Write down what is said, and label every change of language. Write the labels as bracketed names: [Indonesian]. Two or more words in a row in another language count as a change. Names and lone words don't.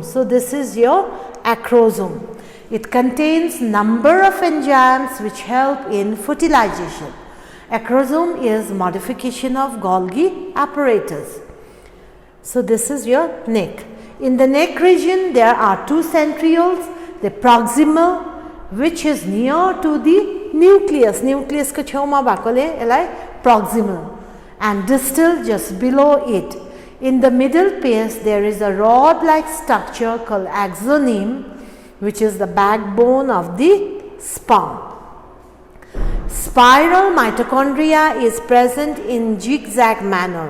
[English] So this is your acrosome. It contains number of enzymes which help in fertilization. Acrosome is modification of Golgi apparatus. So this is your neck. In the neck region there are two centrioles, the proximal which is near to the nucleus. [Nepali] Nucleus को छेउमा भएकोले यसलाई [English] proximal, and distal just below it. In the middle space there is a rod-like structure called axoneme, which is the backbone of the sperm. Spiral mitochondria is present in zigzag manner.